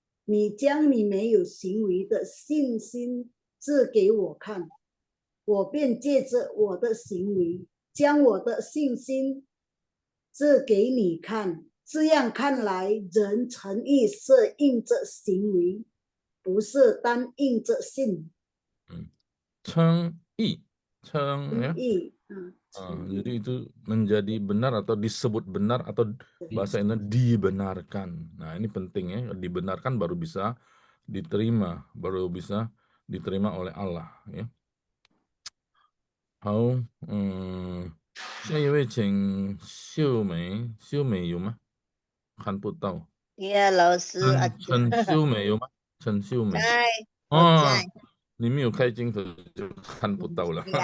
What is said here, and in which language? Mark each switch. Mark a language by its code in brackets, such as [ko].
[zh] 你将你没有行为的信心指给我看，我便借着我的行为，将我的信心指给你看。这样看来，人称义是因着行为，不是单因着信。称义，ya. 义。 [id] Jadi itu menjadi benar atau disebut benar atau bahasa Indonesia dibenarkan. Nah, ini penting ya, dibenarkan baru bisa diterima, baru bisa diterima oleh Allah ya. [zh] 好，下一位请秀美，秀美有吗？看不到。 Ya, 老师啊，陈秀美有吗？陈秀美。在，我在。你没有开镜头就看不到了。